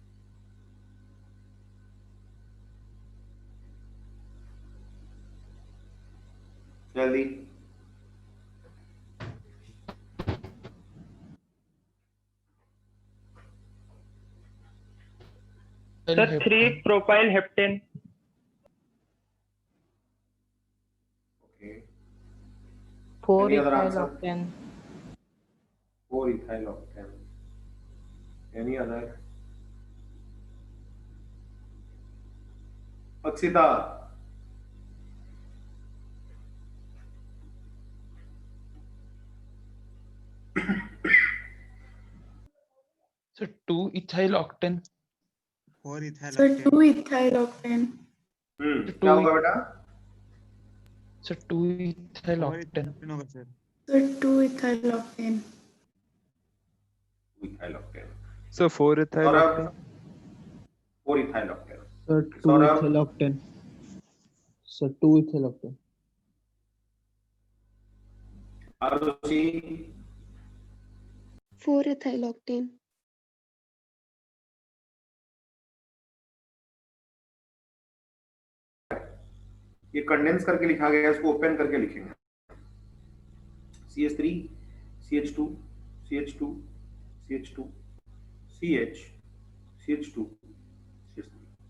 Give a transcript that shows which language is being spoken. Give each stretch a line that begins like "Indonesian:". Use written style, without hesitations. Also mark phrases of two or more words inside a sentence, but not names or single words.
Hindi: जल्दी।
English: Sir 3 propyl heptane. ओके, 4 Any other ethyl answer? octane. 4 ethyl octane. Any other? अक्षिता? So 2 ethyl octane. 4 ethyl Sir, octane. 2 ethyl octane.
Hindi: क्या होगा बेटा?
English: So 2 ethyl 4 octane.
Hindi: octane होगा सर।
English: Sir, 2 ethyl octane. Ethyl octane. So 4 ethyl सौरभ? octane. 4 ethyl octane. Sir, 2 सौरभ? ethyl octane. Sir, 2 ethyl octane. आरुषि? 4 ethyl octane.
Hindi: ये कंडेंस करके लिखा गया है, इसको ओपन करके लिखेंगे। CH3 CH2 CH2 CH2 CH CH2 CH3।